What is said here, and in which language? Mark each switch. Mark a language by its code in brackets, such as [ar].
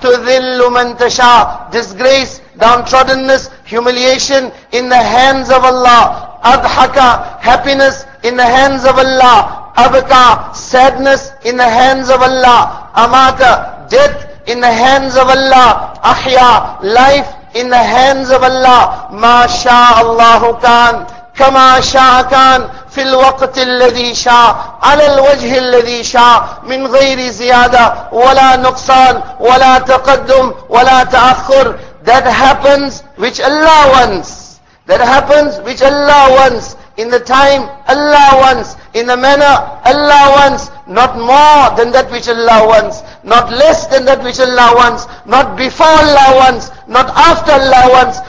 [ar] تُذِلُّ مَن تَشَاءُ, [en] disgrace, downtroddenness, humiliation in the hands of Allah. [ar] أَضْحَكَ, [en] happiness in the hands of Allah. Abka, sadness in the hands of Allah. Amata, death in the hands of Allah. Ahya, life in the hands of Allah. [ar] Ma sha Allahu kan, kama sha kan, في الوقت الذي شاء على الوجه الذي شاء من غير زيادة ولا نقصان ولا تقدم ولا تأخر. [en] That happens which Allah wants. That happens which Allah wants. In the time Allah wants, in the manner Allah wants, not more than that which Allah wants, not less than that which Allah wants, not before Allah wants, not after Allah wants.